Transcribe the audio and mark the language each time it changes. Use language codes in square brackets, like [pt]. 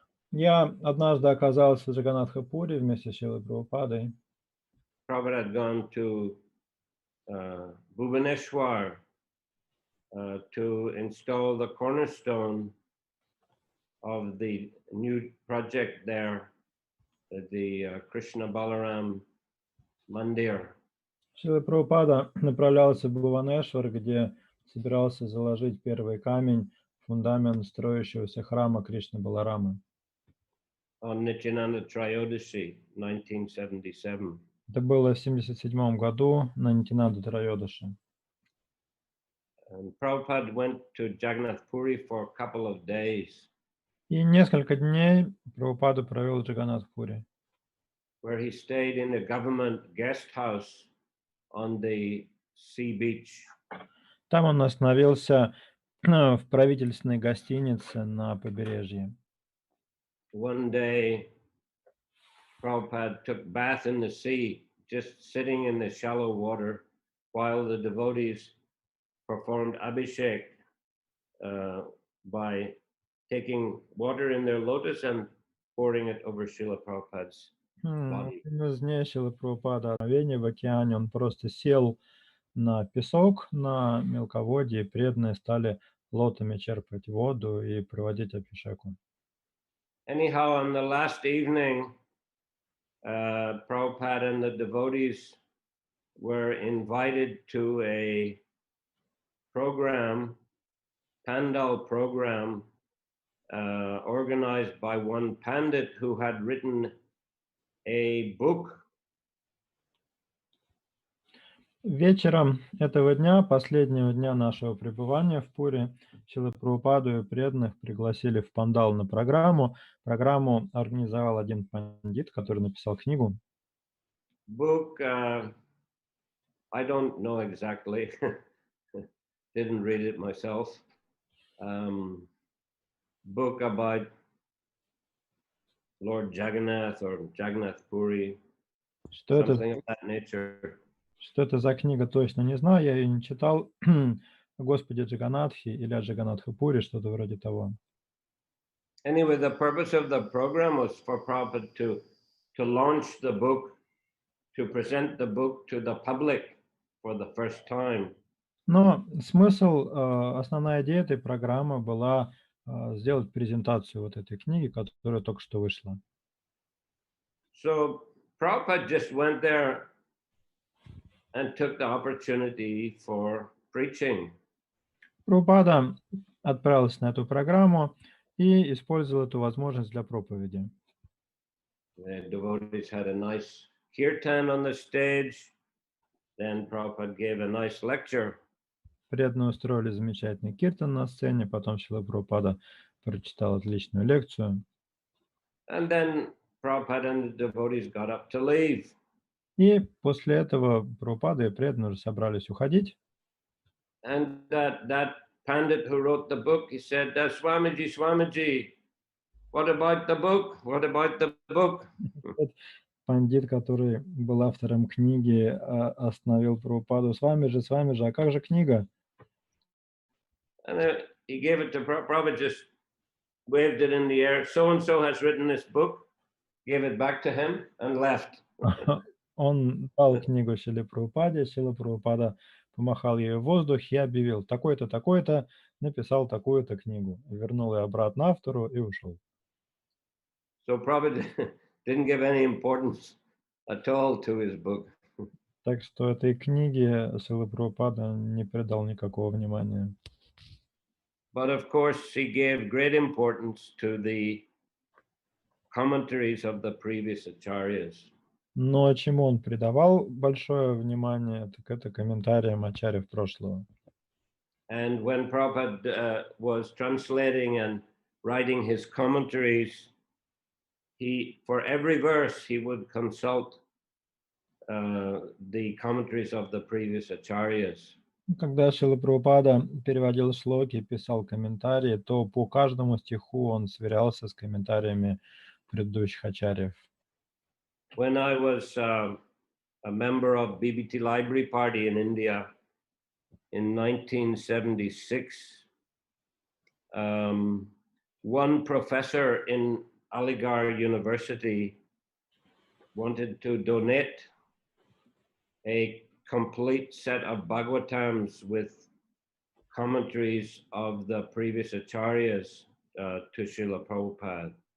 [ru] Я однажды оказался в Джаганнатха-Пури вместе с Шрилой Прабхупадой. [en] Prabhupada had gone to Bhubaneswar to install the cornerstone of the new project there, the Krishna Balaram Mandir. [ru] Шрила Прабхупада направлялся в Бхуванешвар, где собирался заложить первый камень, фундамент строящегося храма Кришны Баларамы. [en] On Nityananda Trayodasi, 1977. [ru] Это было в 1977 году на Нитянанду Трайодаши. [en] And Prabhupada went to Jagannath Puri for a couple of days, [ru] И несколько дней Прабхупада провел в Джаганнатх-Пури, [en] where he stayed in a government guest house on the sea beach. [ru] Там он остановился в правительственной гостинице на побережье. [en] One day, Prabhupada took bath in the sea, just sitting in the shallow water, while the devotees performed abhishek by taking water in their lotus and pouring it over Srila Prabhupada's body. [ru] Из дней Шрилы Прабхупада в океане он просто сел на песок, на мелководье, и преданные стали лотами черпать воду и проводить абхишеку. [en] Anyhow, on the last evening, Prabhupada and the devotees were invited to a program, Pandal program, organized by one Pandit who had written a book. [ru] Вечером этого дня, последнего дня нашего пребывания в Пури, Шрилу Прабхупаду и преданных пригласили в Пандал на программу. Программу организовал один пандит, который написал книгу. [en] Book, I don't know exactly, didn't read it myself. Book about Lord Jagannath or Jagannath Puri, something of that nature. [ru] Что это за книга, точно не знаю, я ее не читал. О Господе Джаганнатхе или о Джаганнатха-Пури, что-то вроде того. [en] Anyway, the purpose of the program was for Prabhupada to launch the book, to present the book to the public for the first time. [ru] Но смысл, основная идея этой программы была сделать презентацию вот этой книги, которая только что вышла. [en] So Prabhupada just went there and took the opportunity for preaching. [ru] Прабхупада отправился на эту программу и использовал эту возможность для проповеди. [en] The devotees had a nice kirtan on the stage. Then Prabhupada gave a nice lecture. [ru] Преданные устроили замечательный киртан на сцене, потом Шрила Прабхупада прочитал отличную лекцию. [en] And then Prabhupada and the devotees got up to leave. [ru] И после этого Прабхупада и преданные уже собрались уходить. [en] And that Pandit who wrote the book, he said, Swamiji, Swamiji, what about the book? What about the book? [ru] Тот пандит, который был автором книги, остановил Прабхупаду. С вами же, а как же книга? [en] And he gave it to Prabhupada, just waved it in the air. So-and-so has written this book, gave it back to him and left. [ru] Он дал книгу Шриле Прабхупаде, Шрила Прабхупада помахал ее в воздух и объявил, такой-то, такой-то написал такую-то книгу. Вернул ее обратно автору и ушел. [en] So Prabhupada didn't give any importance at all to his book. [ru] Так что этой книге Шрила Прабхупада не придал никакого внимания. [en] But of course, he gave great importance to the commentaries of the previous acharyas. [ru] Но чему он придавал большое внимание, так это комментариям ачарьев прошлого. [en] And when Prabhupada was translating and writing his commentaries, for every verse, he would consult the commentaries of the previous acharyas. [ru] Когда Шрила Прабхупада переводил шлоки, писал комментарии, то по каждому стиху он сверялся с комментариями предыдущих ачарьев. [en] When I was a member of BBT Library Party in India in 1976, one professor in Aligarh University wanted to donate a complete set of Bhagavatams with commentaries of the previous acharyas to Srila Prabhupada.